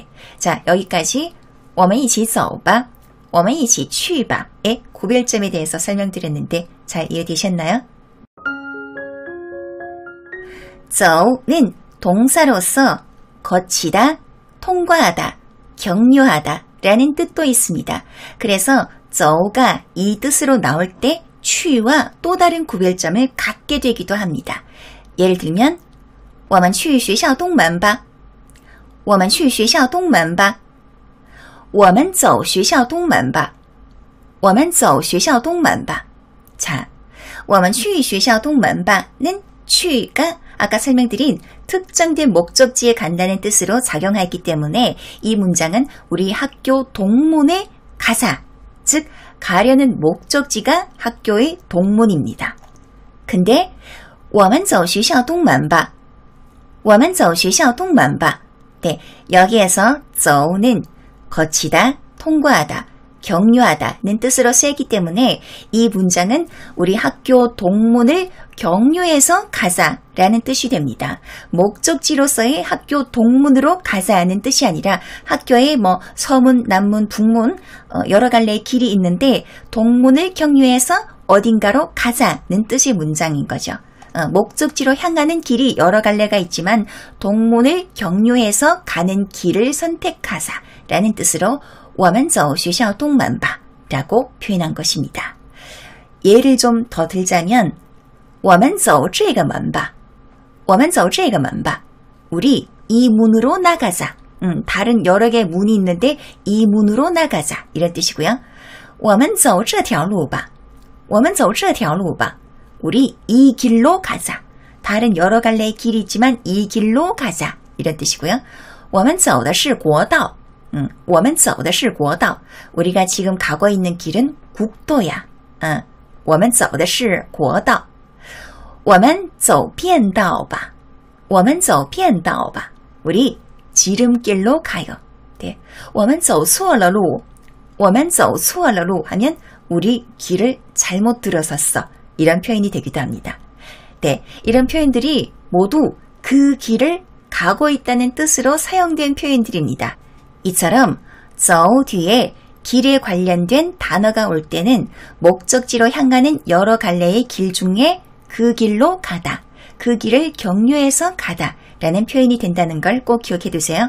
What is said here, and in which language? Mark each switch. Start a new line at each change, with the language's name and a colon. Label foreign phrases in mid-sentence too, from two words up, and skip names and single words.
Korean: 자, 여기까지
Chinese: 我们一起走吧我们一起去吧
Korean: 의 구별점에 대해서 설명드렸는데 잘 이해되셨나요? 走는 동사로서 거치다, 통과하다, 격려하다 라는 뜻도 있습니다. 그래서 走가 이 뜻으로 나올 때 취와 또 다른 구별점을 갖게 되기도 합니다. 예를 들면
Chinese: 我们去学校东门吧我们去学校东门吧我们走学校东门吧我们走学校东门吧
Korean: 자,
Chinese: 我们去学校东门吧
Korean: 는 취가 아까 설명드린 특정된 목적지에 간다는 뜻으로 작용하기 때문에 이 문장은 우리 학교 동문에 가자, 즉 가려는 목적지가 학교의 동문입니다. 근데
Chinese: 我们走学校东门吧我们走学校东门吧
Korean: 네, 여기에서 走는 거치다, 통과하다, 격려하다는 뜻으로 쓰이기 때문에 이 문장은 우리 학교 동문을 격려해서 가자라는 뜻이 됩니다. 목적지로서의 학교 동문으로 가자는 뜻이 아니라 학교에 뭐 서문, 남문, 북문 여러 갈래의 길이 있는데 동문을 격려해서 어딘가로 가자는 뜻의 문장인 거죠. 목적지로 향하는 길이 여러 갈래가 있지만 동문을 격려해서 가는 길을 선택하자라는 뜻으로
Chinese: 我们走学校东门吧
Korean: 라고 표현한 것입니다. 예를 좀 더 들자면
Chinese: 我们走这个门吧我们走这个门吧
Korean: 우리 이 문으로 나가자. 다른 여러 개의 문이 있는데 이 문으로 나가자 이런 뜻이고요.
Chinese: 我们走这条路吧我们走这条路吧
Korean: 우리 이 길로 가자. 다른 여러 갈래의 길이 있지만 이 길로 가자 이런 뜻이고요.
Chinese: 我们走的是国道我们走的是国道
Korean: 우리가 지금 가고 있는 길은 국도야.
Chinese: 我们走的是国道我们走便道吧我们走便道吧
Korean: 우리 지름길로 가요. 네.
Chinese: 我们走错了路我们走错了路
Korean: 하면 우리 길을 잘못 들어섰어. 이런 표현이 되기도 합니다. 네, 이런 표현들이 모두 그 길을 가고 있다는 뜻으로 사용된 표현들입니다. 이처럼 走 뒤에 길에 관련된 단어가 올 때는 목적지로 향하는 여러 갈래의 길 중에 그 길로 가다, 그 길을 격려해서 가다 라는 표현이 된다는 걸 꼭 기억해 두세요.